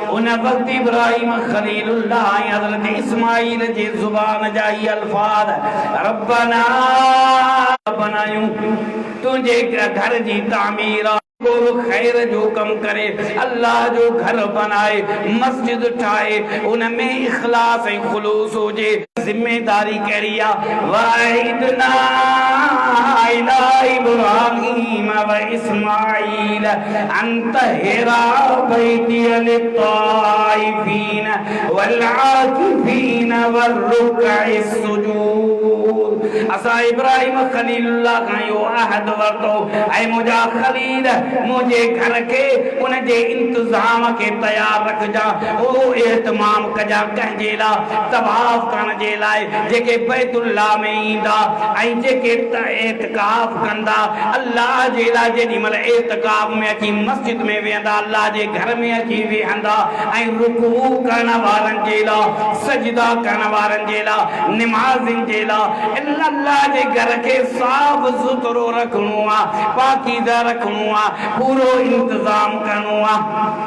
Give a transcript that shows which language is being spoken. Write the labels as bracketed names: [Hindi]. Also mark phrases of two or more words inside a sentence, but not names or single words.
[Sindhi] उन वक़्तु इब्राहीम खलीलुल्लाह ऐं हज़रत इस्माईल जे ज़ुबान जा ही अल्फाज़ रब्बना बनायूं तुंहिंजे घर जी तामीर को खैर जो कम करे, अल्लाह जो घर बनाए, मस्जिद ठाहे, उनमें इखलास ऐं खुलूस हुजे। जिम्मेदारी कहिड़ी आहे? [Arabic] وعهدنا إلى إبراهيم وإسماعيل أن طهرا بيتي للطائفين والعاكفين والركع السجود. [Sindhi] असां इब्राहीम खलीलुल्लाह खां इहो अहद वरितो, ऐं मुंहिंजा खलील मुझे घर के उन जे इंतजाम के तैयार रखजा, ओ एहतमाम कजा कंहिंजे लाइ तवाफ करण जे लाइ जेके बैतुल्लाह में ईंदा ऐं जेके एतिकाफ कंदा अल्लाह जे लाइ। जेॾी महिल एतिकाफ में अची मस्जिद में वेहंदा, अल्लाह जे घर में अची वेहंदा, ऐं रुकू करण वारनि जे लाइ, सजदा करण वारनि जे लाइ, निमाज़िन जे लाइ अल्लाह जे घर के साफ़ सुथरो रखणो आहे, पाकीज़ा रखणो आहे, पूरो इंतजाम करणो आहे।